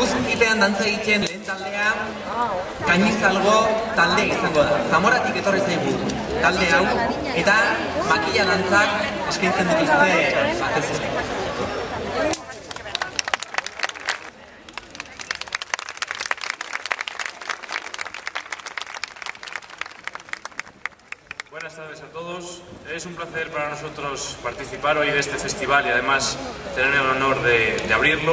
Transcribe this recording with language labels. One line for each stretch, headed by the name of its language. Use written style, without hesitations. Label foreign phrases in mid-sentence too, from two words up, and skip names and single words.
Basque: Txikipean dantza egiten lehen taldea Gainizalgo talde izango da. Zamoratik etorri zaigu talde hau eta makila dantzak eskaintzen dituzte batez ere.
Spanish: Buenas tardes a todos. Es un placer para nosotros participar hoy de este festival y además tener el honor de abrirlo.